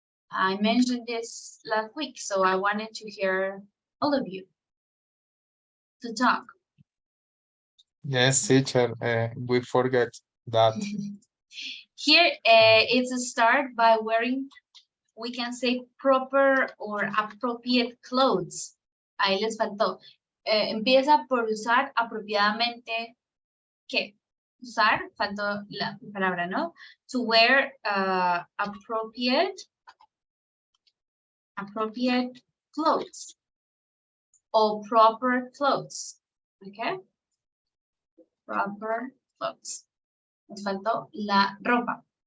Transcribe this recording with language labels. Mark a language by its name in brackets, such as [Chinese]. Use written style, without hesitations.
[English] I mentioned this last week, so I wanted to hear all of you to talk. Yes, teacher. We forget that. Here, it's a start by wearing, we can say, proper or appropriate clothes. [Spanish] Ahí les faltó. Empieza por usar apropiadamente, ¿qué? Usar, faltó la palabra, ¿no? [English] To wear appropriate clothes or proper clothes, okay? Proper clothes. [Spanish] Nos faltó la ropa.